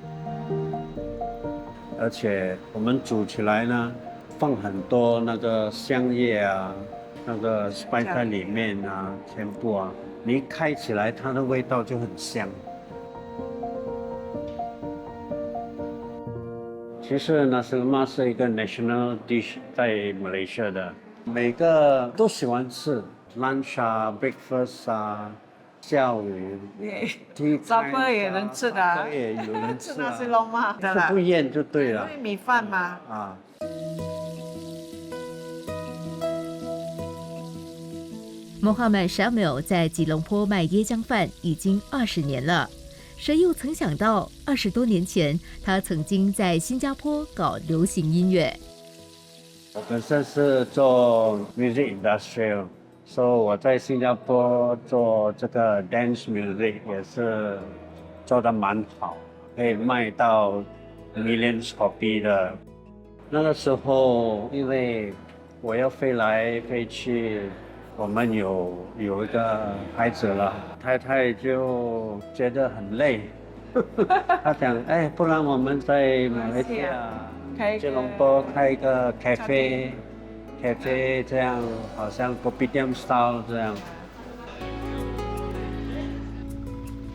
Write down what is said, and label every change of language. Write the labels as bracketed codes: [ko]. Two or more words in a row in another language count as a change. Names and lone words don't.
[zh] 而且我们煮起来呢，放很多那个香叶啊，那个 spice 在里面啊，全部啊，你一开起来，它的味道就很香。其实 [ms] nasi lemak [zh] 是一个 [en] national dish [zh] 在马来西亚的，每个都喜欢吃 ，lunch 啊 ，breakfast 啊。下午，supper 也能吃的啊，也有人吃啊，吃龙嘛，吃不厌就对了。因为米饭嘛。啊。 Mohammad Shamil 在吉隆坡卖椰浆饭已经20年了，谁又曾想到20多年前，他曾经在新加坡搞流行音乐。我本身是做 [en] music industrial。 [zh] 所以我在新加坡做这个 [en] dance music [zh] 也是做得蛮好，可以卖到 [en] millions copy [zh] 的。那个时候因为我要飞来飞去，我们有一个孩子了，太太就觉得很累，她讲，哎，不然我们在马来西亚吉隆坡开一个 cafe 这样，好像 kopitiam style 这样。